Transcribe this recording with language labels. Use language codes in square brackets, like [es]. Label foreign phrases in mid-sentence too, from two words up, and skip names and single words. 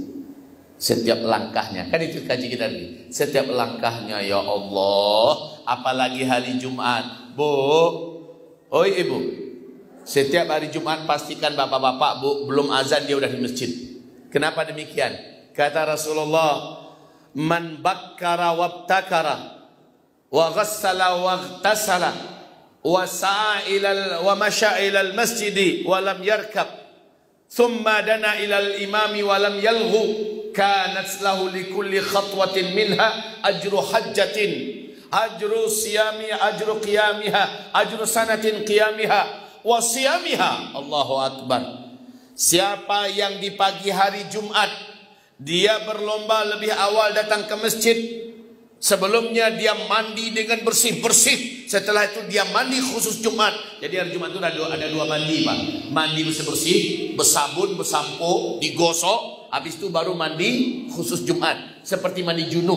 [id] Setiap langkahnya, kan itu kaji kita tadi. Setiap langkahnya ya Allah, apalagi hari Jumat. Bu, oi Ibu, setiap hari Jumat pastikan bapak-bapak Bu belum azan dia udah di masjid. Kenapa demikian? Kata Rasulullah, [ar] من بكر وابتكر وغسل واغتسل وسعى إلى ومشى إلى المسجد ولم يركب ثم دنا إلى الإمام ولم يلغ كانت له لكل خطوة منها أجر حجة أجر صيام أجر قيامها أجر سنة قيامها وصيامها الله أكبر. [id] Siapa yang di pagi hari Jumat dia berlomba lebih awal datang ke masjid, sebelumnya dia mandi dengan bersih-bersih, setelah itu dia mandi khusus Jumat. Jadi hari Jumat itu ada 2 mandi Pak. Mandi bersih-bersih, bersabun, bersampo, digosok, habis itu baru mandi khusus Jumat, seperti mandi junub.